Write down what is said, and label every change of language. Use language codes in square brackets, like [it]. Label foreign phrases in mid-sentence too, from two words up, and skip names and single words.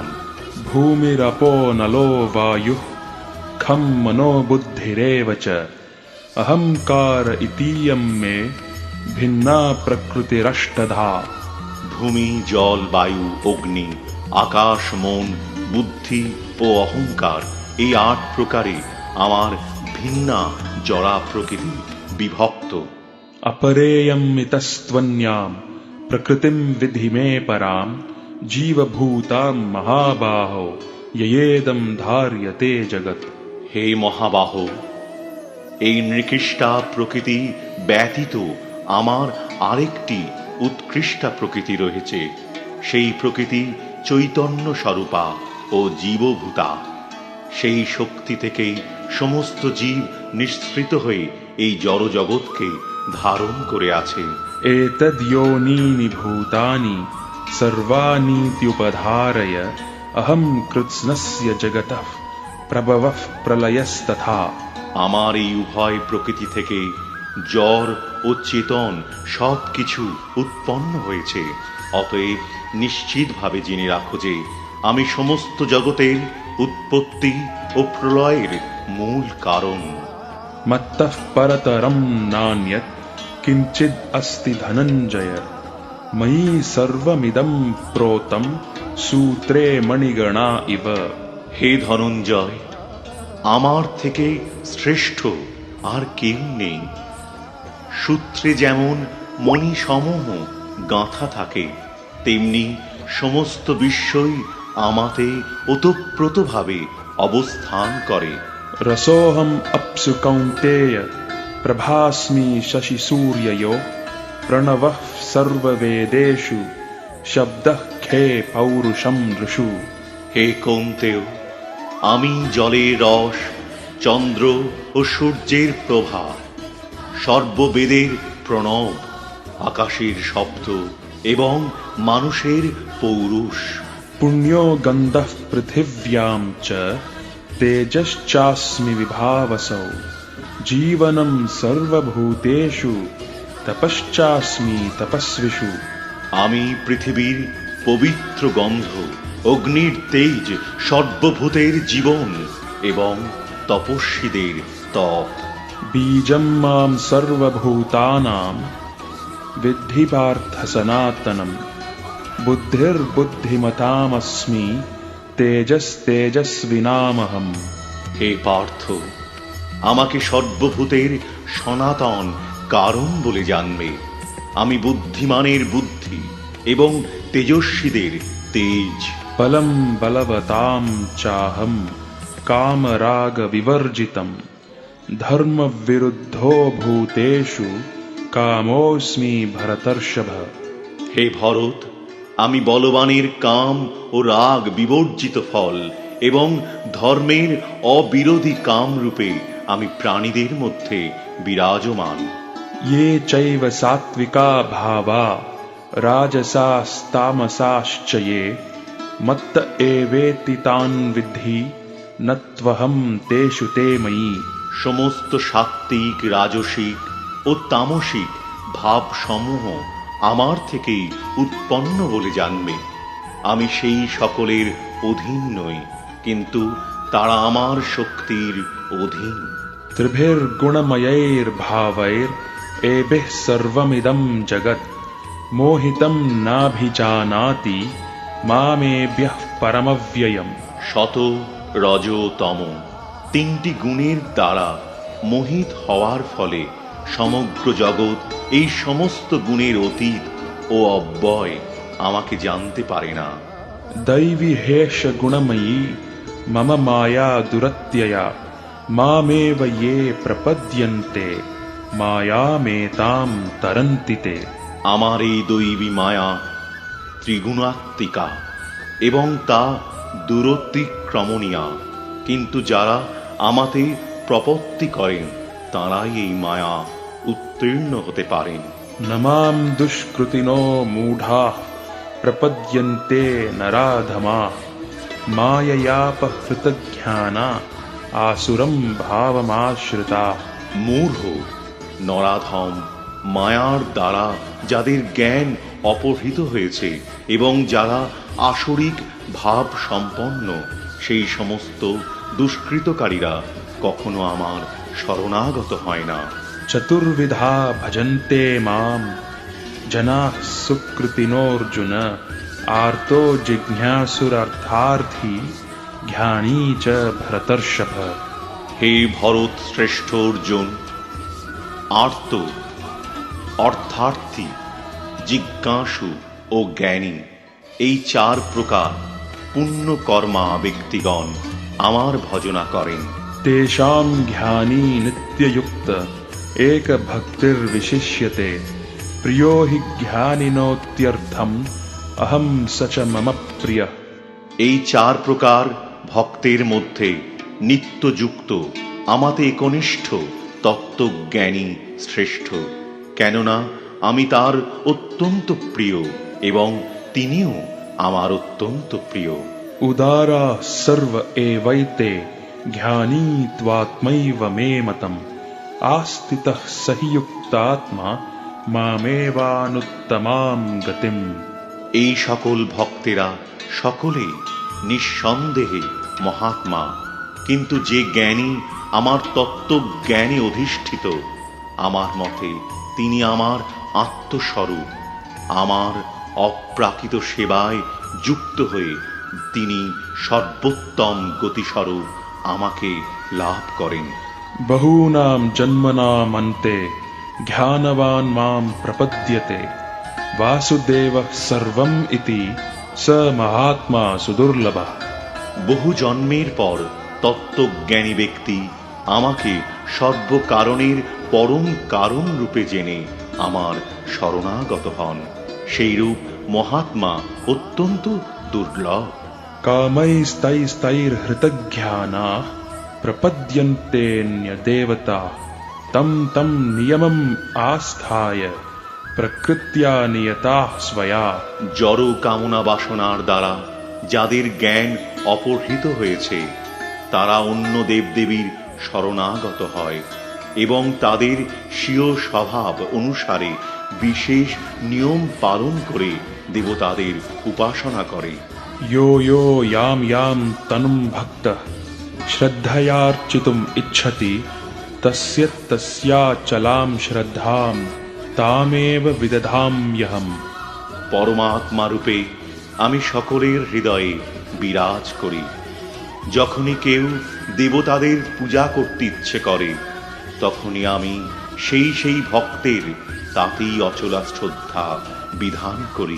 [sa] भूमिरपो नलो वायुः खम मनो बुद्धिरेव च अहंकार इतीयं मे भिन्ना प्रकृतिरष्टधा। [bn] ভূমি, জল, বায়ু, অগ্নি, আকাশ, মন, বুদ্ধি ও অহংকার, এই ৮ প্রকারে আমার ভিন্না জড়া প্রকৃতি বিভক্ত। [sa] अपरेयमितस्त्वन्यां प्रकृतिं विधि मे परां जीवभूतां महाबाहो ययेदं धार्यते जगत्। [bn] হে মহাবাহ, এই নৃকৃষ্টা প্রকৃতি ব্যতীত আমার আরেকটি উৎকৃষ্টা প্রকৃতি রয়েছে। সেই প্রকৃতি চৈতন্য স্বরূপা ও জীবভূতা। সেই শক্তি থেকেই সমস্ত জীব নিঃসৃত হয়ে এই জড়জগৎকে ধারণ করে আছে। [sa] एतद्योनीनि भूतानि सर्वानीत्युपधारय अहं कृत्स्नस्य जगतः प्रभवः प्रलयस्तथा। [bn] আমার এই উভয় প্রকৃতি থেকে জড় ও চেতন সব কিছু উৎপন্ন হয়েছে। অতএব নিশ্চিতভাবে জেনে রাখো যে আমি সমস্ত জগতের উৎপত্তি ও প্রলয়ের মূল কারণ। [sa] मत्तः परतरं नान्यत् किञ्चिद् अस्ति धनञ्जय मयि सर्वमिदं प्रोतं सूत्रे मणिगणा इव। [bn] হে ধনঞ্জয়, আমার থেকে শ্রেষ্ঠ আর কেউ নেই। সূত্রে যেমন মণিসমূহ গাঁথা থাকে, তেমনি সমস্ত বিশ্বই আমাতে ওতপ্রোতভাবে অবস্থান করে। [sa] रसोऽहम् अप्सु कौन्तेय प्रभास्मि शशिसूर्ययोः प्रणवः सर्ववेदेषु शब्दः खे पौरुषं नृषु। [bn] হে কৌন্তেয়, আমি জলের রস, চন্দ্র ও সূর্যের প্রভা, সর্ববেদের প্রণব, আকাশের শব্দ এবং মানুষের পৌরুষ। [sa] पुण्यो गन्धः पृथिव्यां च तेजश्चास्मि विभावसौ जीवनं सर्वभूतेषु तपश्चास्मि तपस्विषु। [bn] আমি পৃথিবীর পবিত্র গন্ধ, অগ্নির তেজ, সর্বভূতের জীবন এবং তপস্বীদের তপ। [sa] बीजं मां सर्वभूतानां विद्धि पार्थ सनातनं बुद्धिर्बुद्धिमतामस्मि तेजस्तेजस्विनामहम्। [bn] হে পার্থ, আমাকে সর্বভূতের সনাতন কারণ বলে জানবে। আমি বুদ্ধিমানের বুদ্ধি এবং তেজস্বীদের তেজ। [sa] बलं बलवतां चाहं कामरागविवर्जितं धर्मविरुद्धो भूतेषु कामोऽस्मि भरतर्षभ। [bn] হে ভরত, আমি বলবানের কাম ও রাগ বিবর্জিত ফল এবং ধর্মের অবিরোধী কাম রূপে আমি প্রাণীদের মধ্যে বিরাজমান। [sa] ये चैव सात्विका भावा राजसास्तामसाश्च ये मत्त एवेति तान् विद्धि न त्वहं तेषु ते मयि। [bn] সমস্ত সাত্ত্বিক, রাজসিক ও তামসিক ভাবসমূহ আমার থেকেই উৎপন্ন বলে জানবে। আমি সেই সকলের অধীন নই, কিন্তু তারা আমার শক্তির অধীন। [sa] त्रिभिर्गुणमयैर्भावैरेभिः सर्वमिदं जगत् मोहितं नाभिजानाति मामेभ्यः परमव्ययम्। [bn] শত, রজ, তম তিনটি গুণের দ্বারা মোহিত হওয়ার ফলে সমগ্র জগৎ এই সমস্ত গুণের অতীত ও অব্যয় আমাকে জানতে পারে না। [sa] दैवी हेष गुणमयी मम माया दुरत्यया मामेव ये प्रपद्यन्ते मायामेतां तरन्ति ते। [bn] আমার এই দৈবী মায়া ত্রিগুণাত্মিকা এবং তা দূরতিক্রমণীয়া, কিন্তু যারা আমাতে প্রপত্তি করেন তাঁরাই এই মায়া উত্তীর্ণ হতে পারেন। [sa] न मां दुष्कृतिनो मूढाः प्रपद्यन्ते नराधमाः माययापहृतज्ञाना आसुरं भावमाश्रिताः। [bn] মূঢ়, নরাধম, মায়ার দ্বারা যাদের জ্ঞান অপহৃত হয়েছে এবং যারা আসরিক ভাব সম্পন্ন, সেই সমস্ত দুষ্কৃতকারীরা কখনো আমার শরণাগত হয় না। [sa] चतुर्विधा भजन्ते मां जनाः सुकृतिनोऽर्जुन आर्तो जिज्ञासुरार्थार्थी ज्ञानी च भरतर्षभ। [bn] হে ভরত শ্রেষ্ঠ অর্জুন, আর্ত, অর্থার্থী, জিজ্ঞাসু ও জ্ঞানী, এই চার প্রকার পুণ্যকর্মা ব্যক্তিগণ আমার ভজনা করেন। [sa] तेषां ज्ञानी नित्ययुक्त एकभक्तिर्विशिष्यते प्रियो हि ज्ञानिनोत्यर्थम् अहं स च मम प्रियः। [bn] এই চার প্রকার ভক্তের মধ্যে নিত্যযুক্ত আমাতে একনিষ্ঠ তত্ত্বজ্ঞানী শ্রেষ্ঠ, কেননা আমি তার অত্যন্ত প্রিয় এবং তিনিও আমার অত্যন্ত প্রিয়। [sa] उदारा सर्व एवैते ज्ञानी त्वात्मैव मे मतम् आस्थितः स हि युक्तात्मा मामेवानुत्तमां गतिम्। [bn] এই সকল ভক্তেরা সকলেই নিঃসন্দেহে মহাত্মা, কিন্তু যে জ্ঞানী আমার তত্ত্বজ্ঞানে অধিষ্ঠিত, আমার মতে তিনি আমার আত্মস্বরূপ। আমার অপ্রাকৃত সেবায় যুক্ত হয়ে তিনি সর্বোত্তম গতিস্বরূপ আমাকে লাভ করেন। [sa] बहूनां जन्मनामन्ते ज्ञानवान् मां प्रपद्यते वासुदेवः सर्वम् इति स महात्मा सुदुर्लभः। [bn] বহু জন্মের পর তত্ত্বজ্ঞানী ব্যক্তি আমাকে সর্বকারণের পরম কারণ রূপে জেনে আমার শরণাগত হন। সেইরূপ মহাত্মা অত্যন্ত দুর্লভ। [sa] कामैस्तैस्तैर्हृतज्ञानाः प्रपद्यन्तेऽन्यदेवता तं तं नियमम् आस्थाय प्रकृत्या नियताः स्वया। [bn] জড় কামনা বাসনার দ্বারা যাদের জ্ঞান অপহৃত হয়েছে, তারা অন্য দেবদেবীর শরণাগত হয় এবং তাদের স্বীয় স্বভাব অনুসারে বিশেষ নিয়ম পালন করে দেবতাদের উপাসনা করে। [sa] यो यो यां यां तनुं भक्तः श्रद्धयार्चितुम् इच्छति तस्य तस्याचलां श्रद्धां तामेव विदधाम्यहम्। [bn] পরমাত্মা রূপে আমি সকলের হৃদয়ে বিরাজ করি। যখনই কেউ দেবতাদের পূজা করতে ইচ্ছে করে তখনই আমি সেই ভক্তের তাতেই অচলা শ্রদ্ধা বিধান করি।